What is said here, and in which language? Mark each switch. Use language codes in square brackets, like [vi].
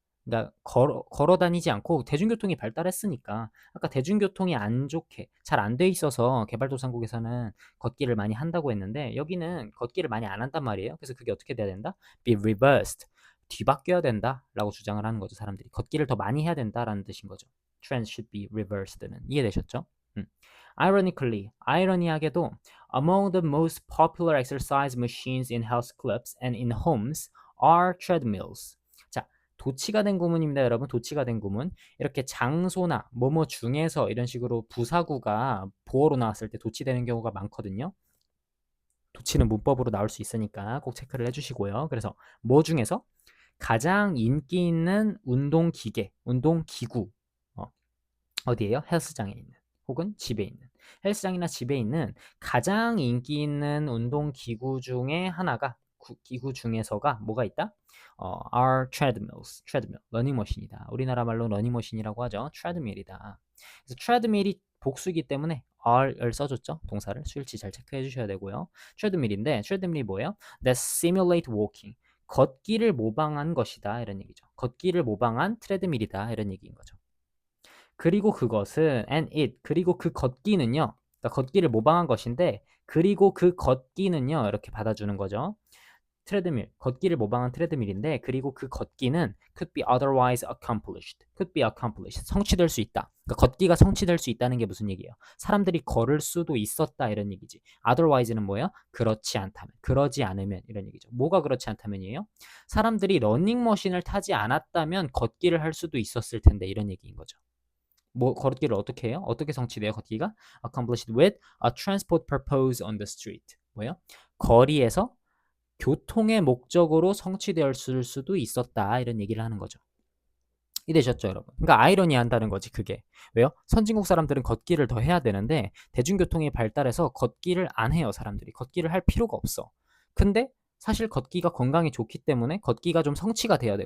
[ko] 그러니까 걸어 다니지 않고 대중교통이 발달했으니까 아까 대중교통이 안 좋게 잘 안 돼 있어서 개발도상국에서는 걷기를 많이 한다고 했는데 여기는 걷기를 많이 안 한단 말이에요. 그래서 그게 어떻게 돼야 된다? [en] Be reversed. [ko] 뒤바뀌어야 된다라고 주장을 하는 거죠, 사람들이. 걷기를 더 많이 해야 된다라는 뜻인 거죠. [en] Trends should be reversed는 [ko] 이해되셨죠? [en] Ironically, [ko] 아이러니하게도 [en] among the most popular exercise machines in health clubs and in homes are treadmills. [ko] 자, 도치가 된 구문입니다, 여러분. 도치가 된 구문. 이렇게 장소나 뭐뭐 중에서 이런 식으로 부사구가 보어로 나왔을 때 도치되는 경우가 많거든요. 도치는 문법으로 나올 수 있으니까 꼭 체크를 해주시고요. 그래서 뭐 중에서 가장 인기 있는 운동기계, 운동기구 어디에요? 헬스장에 있는 혹은 집에 있는 헬스장이나 집에 있는 가장 인기 있는 운동기구 중에 하나가 기구 중에서가 뭐가 있다? [en] are treadmills, treadmill, [ko] 러닝머신이다. 우리나라 말로 러닝머신이라고 하죠. treadmill이다. 그래서 treadmill이 복수이기 때문에 are을 써줬죠. 동사를 수일치 잘 체크해 주셔야 되고요. treadmill인데 treadmill이 뭐예요? [en] That simulate walking. [ko] 걷기를 모방한 것이다 이런 얘기죠. 걷기를 모방한 트레드밀이다 이런 얘기인 거죠. 그리고 그것은 and it 그리고 그 걷기는요. 그러니까 걷기를 모방한 것인데 그리고 그 걷기는요. 이렇게 받아주는 거죠. 트레드밀, 걷기를 모방한 트레드밀인데 그리고 그 걷기는 [en] could be otherwise accomplished. could be accomplished. [ko] 성취될 수 있다. 그러니까 걷기가 성취될 수 있다는 게 무슨 얘기예요? 사람들이 걸을 수도 있었다 이런 얘기지. otherwise는 뭐예요? 그렇지 않다면, 그러지 않으면 이런 얘기죠. 뭐가 그렇지 않다면이에요? 사람들이 러닝머신을 타지 않았다면 걷기를 할 수도 있었을 텐데 이런 얘기인 거죠. 뭐 걷기를 어떻게 해요? 어떻게 성취돼요? 걷기가 [en] accomplished with a transport purpose on the street. [ko] 뭐예요? 거리에서 교통의 목적으로 성취되었을 수도 있었다. 이런 얘기를 하는 거죠. 이해되셨죠, 여러분? 그러니까 아이러니한다는 거지, 그게. 왜요? 선진국 사람들은 걷기를 더 해야 되는데 대중교통이 발달해서 걷기를 안 해요, 사람들이. 걷기를 할 필요가 없어. 근데 사실 걷기가 건강에 좋기 때문에 걷기가 좀 성취가 돼야 돼.